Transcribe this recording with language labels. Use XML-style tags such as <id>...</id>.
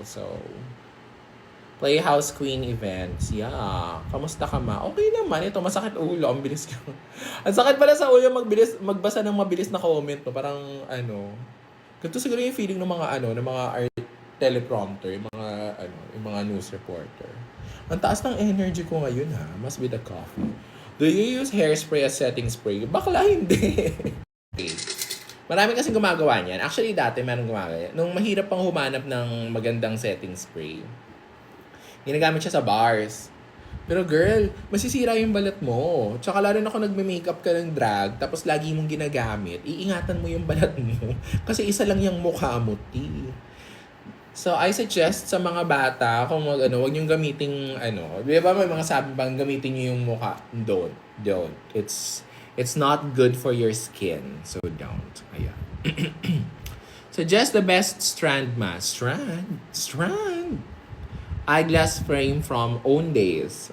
<en>So, Playhouse Queen events.</en> <tl>Yeah. Kamusta ka ma? Okay naman. Ito, masakit ulo. Ang bilis ka. Ang sakit pala sa ulo magbasa ng mabilis na comment. No? Parang, ganito siguro yung feeling ng mga, ng mga teleprompter, yung mga news reporter. Ang taas ng energy ko ngayon, ha?</tl> <en>Must be the coffee. Do you use hairspray as setting spray?</en> <tl>Bakla, hindi. Marami kasi gumagawa niyan. Actually, dati meron gumagawa. Nung mahirap pang humanap ng magandang setting spray, ginagamit siya sa bars. Pero girl, masisira yung balat mo. Tsaka lalo na kung nagme-makeup ka ng drag, tapos lagi mong ginagamit, iingatan mo yung balat mo. Kasi isa lang yung mukha mo, T.</tl> <en>So, I suggest</en> <tl>sa mga bata, kung wag niyong gamitin, di ba may mga sabi bang gamitin niyo yung mukha?</tl> <en>Don't. It's not good for your skin. So, don't. Ayan. Suggest the best strand mask. Strand. Eyeglass frame from Owndays.</en>